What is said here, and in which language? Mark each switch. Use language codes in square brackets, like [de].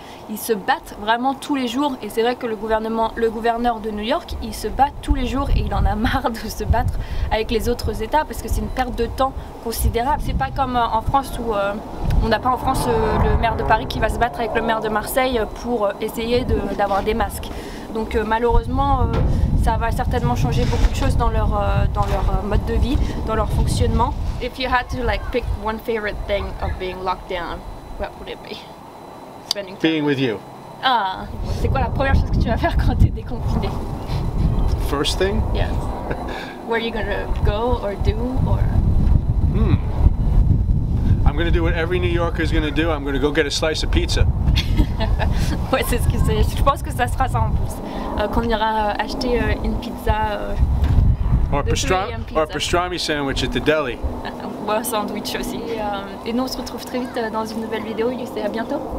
[fr] Ils se battent vraiment tous les jours. Et c'est vrai que le gouverneur de New York, il se bat tous les jours et il en a marre de se battre avec les autres États parce que c'est une perte de temps considérable. C'est pas comme en France où on n'a pas en France le maire de Paris qui va se battre avec le maire de Marseille pour essayer d'avoir des masques. Donc malheureusement, ça va certainement changer beaucoup de choses dans leur mode de vie, dans leur fonctionnement. [en] If you had to like pick one favorite thing of being locked down, what would it be? Spending time. Being with you. [fr] Ah, c'est quoi la première chose que tu vas faire quand tu es déconfiné? [en] First thing? Yes. Where are you gonna go or do or? I'm gonna do what every New Yorker is gonna do. I'm gonna go get a slice of pizza. [fr] Ouais, c'est ce que c'est. Je pense que ça sera ça en plus. Qu'on ira acheter une pizza. [en] Or pastrami sandwich at the deli. [fr] Ou un sandwich aussi. Et nous on se retrouve très vite dans une nouvelle vidéo. À bientôt.